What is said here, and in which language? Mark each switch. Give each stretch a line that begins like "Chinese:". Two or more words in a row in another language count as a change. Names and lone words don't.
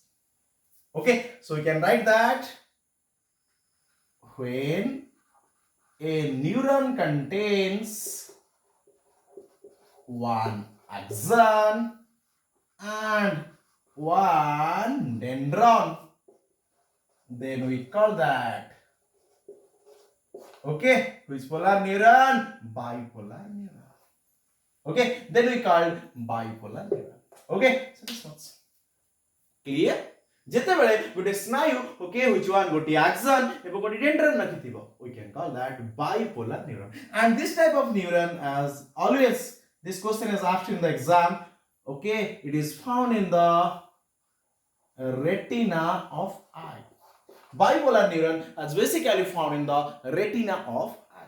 English: Okay, so we can write that when a neuron contains one axon and one dendron, then we call that, okay, which polar neuron? Bipolar neuron. Okay, then we call bipolar neuron. Okay, so this one's clear.
Odia: ଯେତେବେଳେ ଗୋଟେ ସ୍ନାୟୁ,
English: okay, which one?
Odia: ଗୋଟେ axon ଏବଂ ଗୋଟେ dendron ରଖିଥିବ,
English: we can call that bipolar neuron. And this type of neuron, as always this question is asked in the exam, okay, it is found in the retina of eye. Bipolar neuron is basically found in the retina of eye.